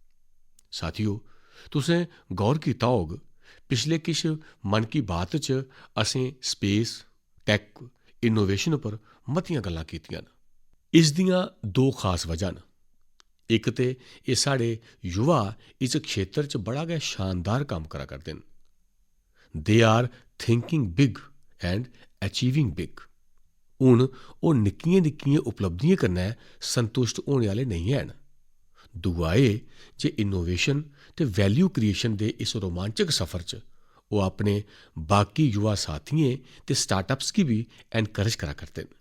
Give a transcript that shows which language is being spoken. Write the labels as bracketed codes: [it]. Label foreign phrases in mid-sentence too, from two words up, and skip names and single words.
[doi] साथियो, तुसें गौर कीता होग, पिछले किश मन की बात च असें [en] space, tech, innovation [doi] उप्पर मतियां गल्लां कीतियां न। इस दियां दो खास वजह न। इक ते एह् साढ़े युवा इस खेतर च बड़ा गै शानदार कम्म करा करदे न। [en] They are thinking big and achieving big. [doi] हून ओह् निक्कियें निक्कियें उपलब्धियें कन्नै संतुष्ट होने आह्ले नेईं हैन। दूआ एह् जे इनोवेशन ते [en] value creation [doi] दे इस रोमांचक सफर च ओह् अपने बाकी युवा साथियें ते स्टार्टअप्स गी बी एनकरेज करा करदे न।